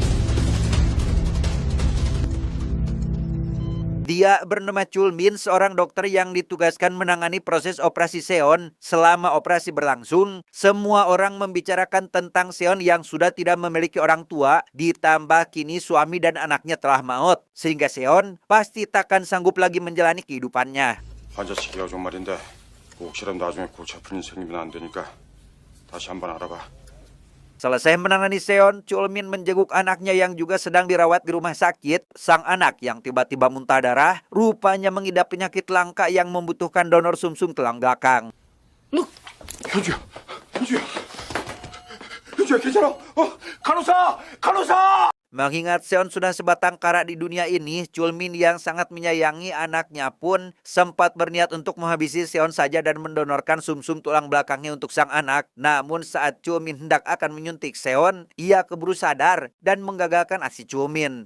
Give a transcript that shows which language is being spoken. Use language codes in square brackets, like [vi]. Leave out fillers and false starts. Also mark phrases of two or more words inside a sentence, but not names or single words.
[id] Dia bernama Chul Min, seorang dokter yang ditugaskan menangani proses operasi Seon. Selama operasi berlangsung, semua orang membicarakan tentang Seon yang sudah tidak memiliki orang tua, ditambah kini suami dan anaknya telah maut. Sehingga Seon pasti takkan sanggup lagi menjalani kehidupannya. [ko] 환자 시기가 좀 말인데 혹시라도 나중에 골치 아픈 일 생기면 안 되니까 다시 한번 알아봐. [id] Selesai menangani Seon, Chul Min menjenguk anaknya yang juga sedang dirawat di rumah sakit. Sang anak yang tiba-tiba muntah darah, rupanya mengidap penyakit langka yang membutuhkan donor sumsum tulang belakang. [ko] 현주야, 괜찮아? 간호사! [id] Mengingat Seon sudah sebatang kara di dunia ini, Chul Min yang sangat menyayangi anaknya pun sempat berniat untuk menghabisi Seon saja dan mendonorkan sumsum tulang belakangnya untuk sang anak. Namun saat Chul Min hendak akan menyuntik Seon, ia keburu sadar dan menggagalkan aksi Chul Min.